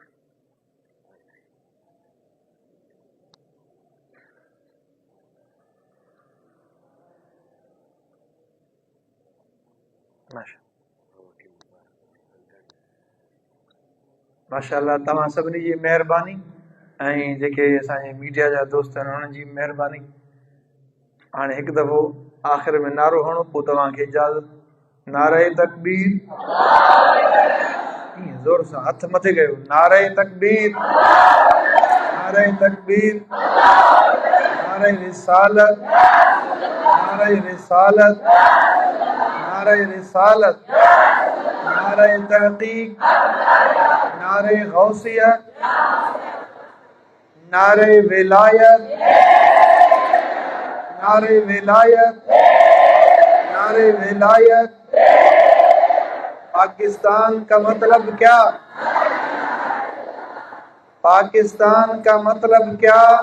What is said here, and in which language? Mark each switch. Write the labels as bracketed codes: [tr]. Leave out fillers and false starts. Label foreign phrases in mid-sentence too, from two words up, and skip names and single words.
[sd] माशाअल्लाह तव्हां सभिनी जी महिरबानी ऐं जेके असांजे मीडिया जा दोस्त आहिनि उन्हनि जी महिरबानी। हाणे हिकु दफ़ो आख़िर में नारो हणो पोइ तव्हांखे इजाज़त। [ur] نعرۂ تکبیر, [sd] ज़ोर सां हथ मथे कयो, [ur] نعرۂ تکبیر، نعرۂ تکبیر، نعرۂ رسالت، نعرۂ رسالت، نعرۂ رسالت، نعرۂ تحقیق، نعرۂ غوثیت، نعرۂ ولایت، نعرۂ ولایت، نعرۂ ولایت. پاکستان کا مطلب کیا? پاکستان کا مطلب کیا?